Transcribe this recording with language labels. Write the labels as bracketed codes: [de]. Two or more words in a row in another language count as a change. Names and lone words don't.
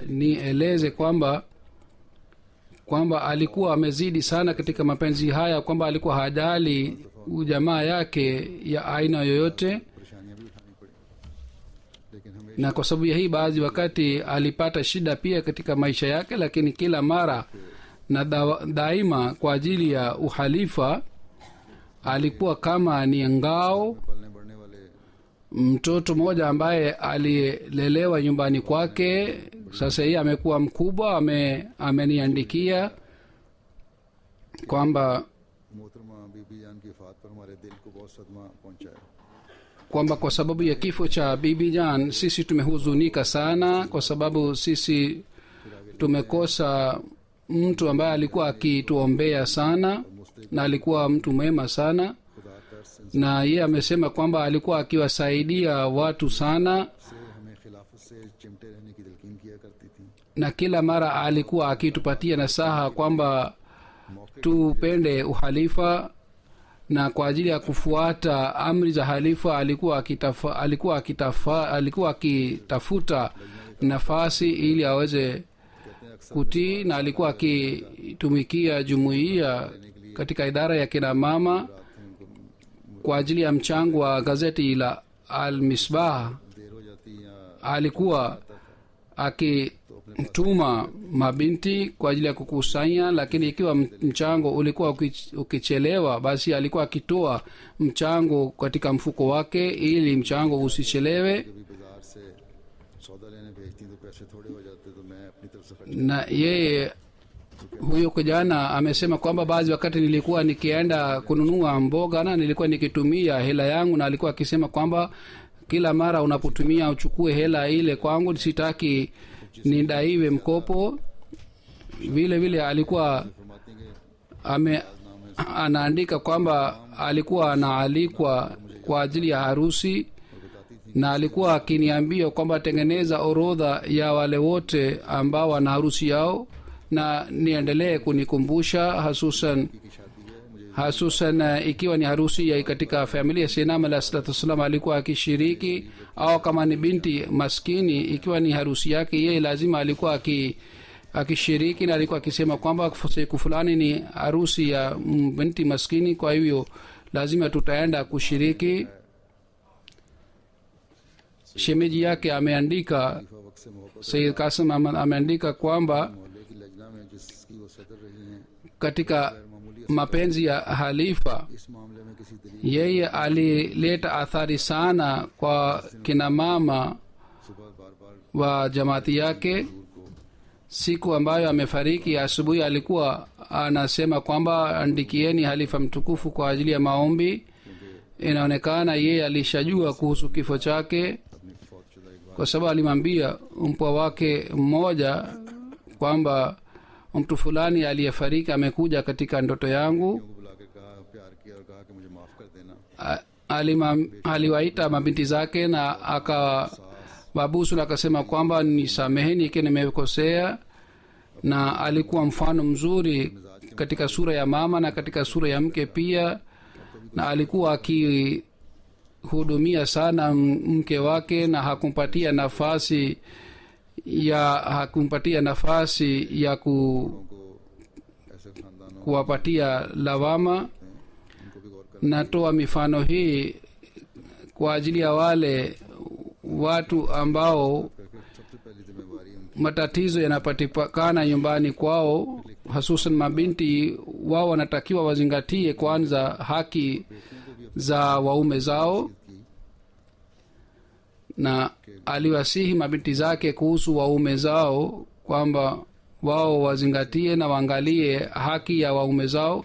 [sw] Nieleze kwamba alikuwa amezidi sana katika mapenzi haya, kwamba alikuwa hajali ujamaa yake ya aina yoyote. [ur] پریشانیاں بھی اٹھانی پڑی، لیکن ہمیں [sw] Na kwa sababu ya hii baadhi wakati alipata shida pia katika maisha yake, lakini kila mara na daima kwa ajili ya uhalifa alikuwa kama ni ngao. [ur] پلنے بڑھنے والے [sw] Mtoto mmoja ambaye alilelewa nyumbani kwake sasa hii amekuwa mkubwa, ameniandikia kwamba [ur] محترمہ بی بی جان کی وفات پر ہمارے دل کو بہت صدمہ پہنچا ہے. [sw] kwa sababu ya kifo cha bibi jan sisi tumehuzunika sana, kwa sababu sisi tumekosa mtu ambaye alikuwa akituombea sana na alikuwa mtu mwema sana, [ur] خدا ترس [sw] na yeye amesema kwamba alikuwa akiwasaidia watu sana, [ur] سے ہمیں خلافت سے چمٹے رہنے کی تلقین کیا کرتی تھی. [sw] na kila mara alikuwa akitupatia nasaha kwamba tupende uhalifa, na kwa ajili ya kufuata amri za halifa alikuwa akitafuta nafasi ili aweze kutii, na alikuwa akitumikia jumuiya katika idara ya kina mama kwa ajili ya mchango wa gazeti la Al-Misbah. [ur] دیر ہو جاتی یا [sw] Alikuwa akituma mabinti kwa ajili ya kukusanya, lakini ikiwa mchango ulikuwa ukichelewa, basi alikuwa akitoa mchango katika mfuko wake ili mchango usichelewe. [ur] کبھی بازار سے سودا لینے بھیجتی تو پیسے تھوڑے ہو جاتے، تو میں اپنی طرف سے خرچ [sw] Na yeye huyo kijana amesema kwamba baadhi wakati nilikuwa nikienda kununua mboga na nilikuwa nikitumia hela yangu, na alikuwa akisema kwamba kila mara unapotumia uchukue hela ile kwangu, sitaki nidaiwe mkopo. Vile vile alikuwa [ur] فرماتی ہیں [sw] anaandika kwamba alikuwa anaalikwa kwa ajili ya harusi, na alikuwa akiniambia kwamba tengeneza orodha ya wale wote ambao wana harusi yao na niendelee kunikumbusha, hasusan ikiwa ni harusi ya katika familia ya Sayyidina [ar] عليه الصلاة والسلام [sw] alikuwa akishiriki, au kama ni binti maskini ikiwa ni harusi yake yeye lazima alikuwa akishiriki, na alikuwa akisema kwamba siku fulani ni harusi ya binti maskini, kwa hivyo lazima tutaenda kushiriki. Shemeji yake ameandika, [ur] وقت سے محبت [sw] Sayyid Qasim Ahmad ameandika kwamba [ur] محلے کی لجنہ میں جس کی وہ صدر رہی ہیں, [sw] katika mapenzi ya halifa [ur] اس معاملے میں کسی دلیل [sw] yeye alileta athari sana kwa kina mama [ur] صبح بار بار [sw] wa jamaati yake. Siku ambayo amefariki asubuhi alikuwa anasema kwamba andikieni halifa mtukufu kwa ajili ya maombi. Inaonekana yeye alishajua kuhusu kifo chake, [ur] اپنی فوت شدہ ایک [sw] kwa sababu alimwambia mpwa wake mmoja kwamba mtu fulani aliyefariki amekuja katika ndoto yangu. [ur] کو بلا کر کہا، پیار کیا اور کہا کہ مجھے معاف کر دینا. [sw] Aliwaita mabinti zake na akawabusu na akasema kwamba nisameheni ikiwa nimekosea, na alikuwa mfano mzuri katika sura ya mama na katika sura ya mke pia, na alikuwa akihudumia sana mke wake na hakumpatia nafasi ya [ur] کو ایسے خاندانوں [sw] kuwapatia lawama. [ur] ان کو بھی غور کر [sw] Natoa mifano hii kwa ajili ya wale watu ambao [ur] کر کے سب سے پہلی ذمہ واری ان کی [sw] matatizo yanapatikana nyumbani kwao, hasusan mabinti wao wanatakiwa wazingatie kwanza haki za waume zao, na aliwasihi mabinti zake kuhusu waume zao kwamba wao wazingatie na waangalie haki ya waume zao.